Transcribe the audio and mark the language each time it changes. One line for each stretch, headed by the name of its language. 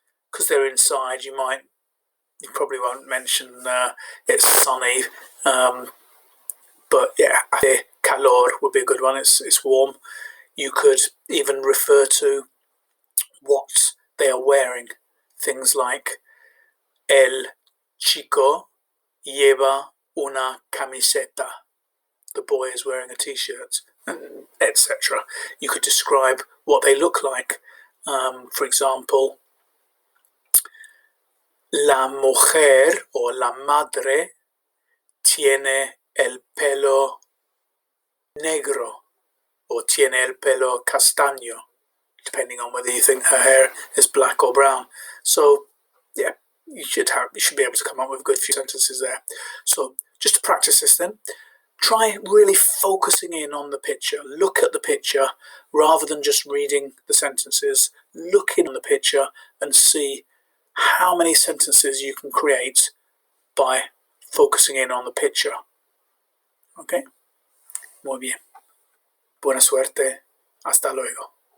English: Because they're inside, you probably won't mention it's sunny. But yeah,
Spanish: hace calor
English: would be a good one. It's warm. You could even refer to what they are wearing. Things like
Spanish: el chico lleva una camiseta.
English: The boy is wearing a t-shirt, etc. You could describe what they look like. For example,
Spanish: la mujer o la madre tiene el pelo negro
English: or
Spanish: tiene el pelo castaño,
English: depending on whether you think her hair is black or brown. So yeah, you should be able to come up with a good few sentences there. So just to practice this then, try really focusing in on the picture. Look at the picture rather than just reading the sentences. Look in on the picture and see how many sentences you can create by focusing in on the picture.
Spanish: Okay? Muy bien. Buena suerte. Hasta luego.